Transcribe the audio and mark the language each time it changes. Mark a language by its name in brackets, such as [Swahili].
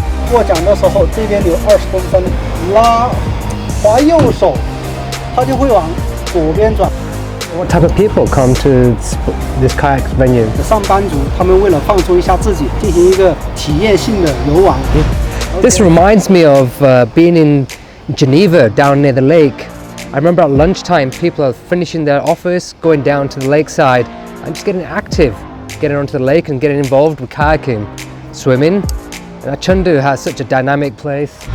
[Chinese] 过桨的时候，这边有20公分，拉滑右手，它就会往左边转。 [English] What type of people come to this kayak venue? [Chinese] 上班族，他们为了放松一下自己，进行一个体验性的游玩。 [English] This reminds me of being in Geneva down near the lake. I remember at lunchtime people are finishing their office, going down to the lakeside and just getting active, getting onto the lake and getting involved with kayaking, swimming. Chengdu has such a dynamic place.